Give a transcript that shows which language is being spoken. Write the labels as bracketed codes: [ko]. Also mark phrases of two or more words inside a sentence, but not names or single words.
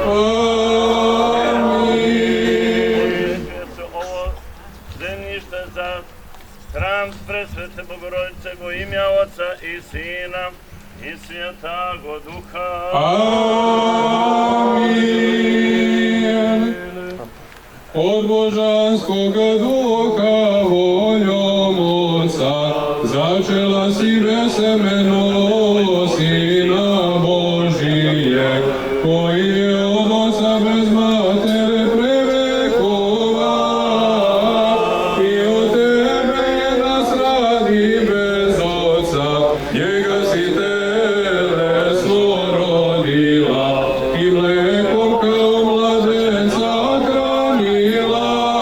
[sr] Amin. Святе ово землиšte za hram Presvete Bogorodice [cu] во имя Отца и Сына и Святого Духа. [sr] Amin. Od božanskoga duha voljom Otca začela si besemeno Sina Božijeg, koji je od Otca bez matere prevekova, i od tebe jedna sradi bez Otca, njega si telesno rodila i mlekom kao mladenca hranila.